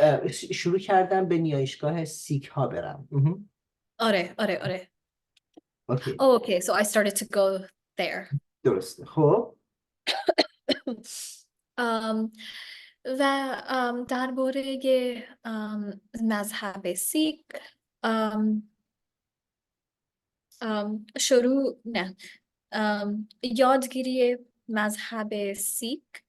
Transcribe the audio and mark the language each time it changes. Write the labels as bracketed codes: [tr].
[fa] شروع کردم به نیایشگاه سیک ها برم. مهم. آره. اوکی. [en] Oh, okay, so I started to go there. [fa] درسته. خب. um, و درباره مذهب سیک um, نه یادگیری مذهب سیک